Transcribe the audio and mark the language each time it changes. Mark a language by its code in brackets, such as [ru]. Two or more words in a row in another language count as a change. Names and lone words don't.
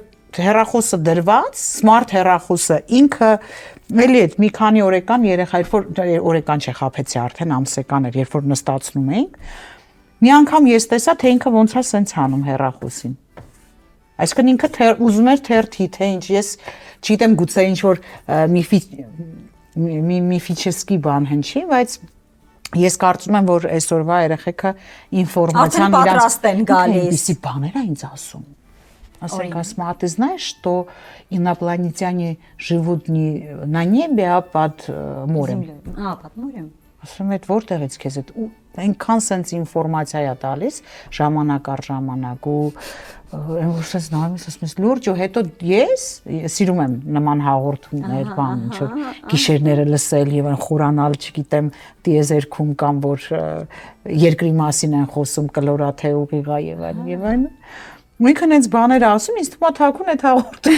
[hy] հեռախոսը դրված, smart հեռախոսը ինքը էլի այդ մի քանի օրեկան երեխա, երբ որ օրեկան չէ, խաբեցի արդեն ամսեկան էր, երբ որ նստացնում էինք, մի անգամ ես տեսա, թե ինքը ոնց է սենց անում հեռախոսին։ Այսինքն ինքը ուզում էր թերթի, թե ինչ, ես չգիտեմ գուցե ինչ որ միֆիչեսկի բան հնչի, բայց ես կարծում եմ, որ այսօրվա երեխեքը ինֆորմացիան պատրաստ են գալիս։ Ինչի բաներ է ինձ ասում։ Ասենք ասում, [ru] а ты знаешь, что инопланетяне живут не на небе, а под морем։ Под морем։ [hy] Ասում եմ, որտեղից քեզ այդ այնքան sense ինֆորմացիա է տալիս ժամանակ առ ժամանակ ու այն որ sense նայում ես ասում ես լուրջ ու հետո ես սիրում եմ նման հաղորդումներ բան ինչ որ գիշերները լսել եւ այն խորանալ չգիտեմ տիեզերքում կամ որ երկրի մասին են խոսում կլորաթե ուղիղա եւ այլն Մույքն այս բաները ասում, ինձ թվում է թաքուն է հաղորդում։